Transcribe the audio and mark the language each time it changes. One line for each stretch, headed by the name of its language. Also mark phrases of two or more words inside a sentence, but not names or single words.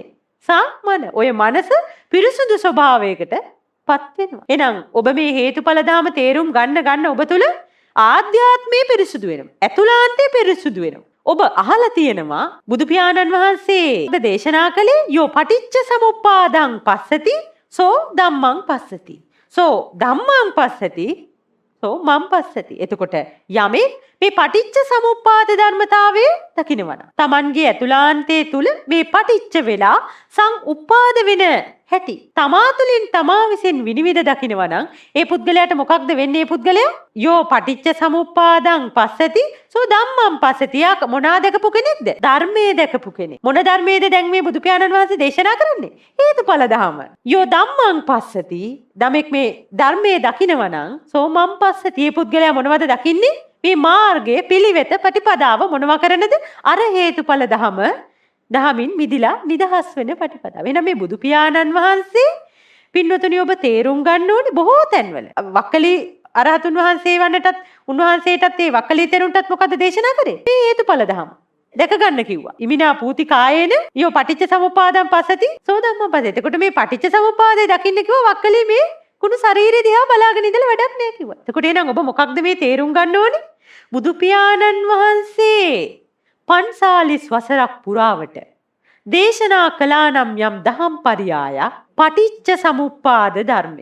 Sinhala: ඔය මනස පිරිසුදු ස්වභාවයකට පත් වෙනවා. එහෙනම් ඔබ මේ හේතුඵල ධම තේරුම් ගන්න ඔබ තුල ආධ්‍යාත්මය පිරිසුදු වෙනවා. ඇතුළාන්තය පිරිසුදු වෙනවා. ඔබ අහලා තියෙනවා බුදු පියාණන් වහන්සේ දේශනා කළේ
Pali: යෝ පටිච්ච සමුප්පාදං පස්සති සෝ ධම්මං පස්සති. සෝ ධම්මං පස්සති සෝ මං පස්සති.
Sinhala: එතකොට යමෙක් මේ පටිච්ච සමුප්පාද ධර්මතාවයේ දකින්නවනම් Tamanගේ ඇතුළාන්තයේ තුල මේ පටිච්ච වෙලා සංඋපාද වෙන හැටි තමා තුළින් තමා විසින් විනිවිද දකින්නවනම් ඒ පුද්ගලයාට මොකක්ද වෙන්නේ? ඒ පුද්ගලයා
Pali: යෝ පටිච්ච සමුප්පාදං පස්සති සෝ ධම්මං පස්සති.
Sinhala: යා මොනා දැකපු කෙනෙක්ද? ධර්මයේ දැකපු කෙනෙක්. මොන ධර්මයේද දැන් මේ බුදු පියාණන් වහන්සේ දේශනා කරන්නේ? හේතුඵල ධම.
Pali: යෝ ධම්මං පස්සති
Sinhala: ධමෙක් මේ ධර්මයේ දකින්නවනම්
Pali: සෝ මං පස්සති.
Sinhala: ඒ පුද්ගලයා මොනවද දකින්නේ? මේ මාර්ගයේ පිළිවෙත ප්‍රතිපදාව මොනවා කරනද? අර හේතුඵල ධම දහමින් මිදිලා නිදහස් වෙන ප්‍රතිපදාව. එහෙනම් මේ බුදු පියාණන් වහන්සේ පින්වතුනි ඔබ තේරුම් ගන්න ඕනේ බොහෝ තැන්වල. වක්කලි අරහතුන් වහන්සේ වන්නටත් උන්වහන්සේටත් ඒ වක්කලි තෙරුන්ටත් මොකද දේශනා කරේ? මේ හේතුඵල ධම දැක ගන්න කිව්වා.
Pali: ඉමිනා පූති කායේන යෝ පටිච්ච සමුප්පාදං පස්සති සෝ ධම්මං පස්සති.
Sinhala: එතකොට මේ පටිච්ච සමුප්පාදේ දකින්න කිව්වා වක්කලි මේ කුණු ශරීරය දිහා බලාගෙන ඉඳලා වැඩක් නෑ කිව්වා. එතකොට එහෙනම් ඔබ මොකක්ද මේ තේරුම් ගන්න ඕනේ? බුදු පියාණන් වහන්සේ 45 වසරක් පුරාවට දේශනා කළා නම් යම් දහම් පරියායක් පටිච්ච සමුප්පාද ධර්මය.